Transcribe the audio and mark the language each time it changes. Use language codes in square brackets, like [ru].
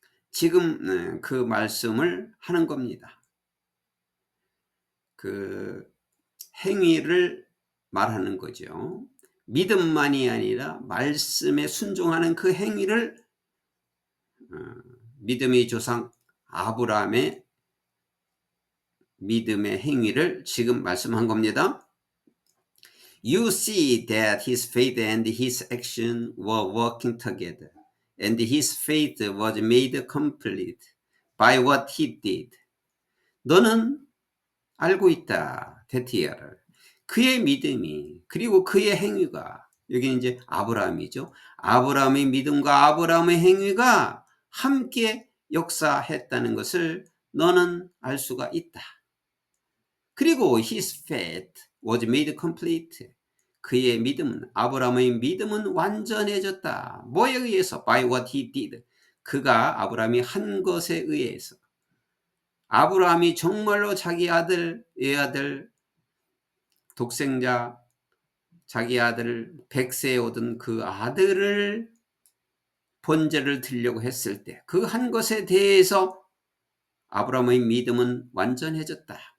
[ko] 지금 그 말씀을 하는 겁니다. 그 행위를 말하는 거죠. 믿음만이 아니라 말씀에 순종하는 그 행위를 믿음의 조상 아브라함의 믿음의 행위를 지금 말씀한 겁니다. [en] You see that his faith and his action were working together, and his faith was made complete by what he did. [ko] 너는 알고 있다, 데티아를. 그의 믿음이 그리고 그의 행위가 여기 이제 아브라함이죠. 아브라함의 믿음과 아브라함의 행위가 함께 역사했다는 것을 너는 알 수가 있다. 그리고 [en] his faith was made complete. [ko] 그의 믿음은 아브라함의 믿음은 완전해졌다. 뭐에 의해서? [en] By what he did. [ko] 그가 아브라함이 한 것에 의해서. 아브라함이 정말로 자기 아들, 외아들, 독생자, 자기 아들을 100세에 얻은 그 아들을 번제를 드리려고 했을 때 그 한 것에 대해서 아브라함의 믿음은 완전해졌다.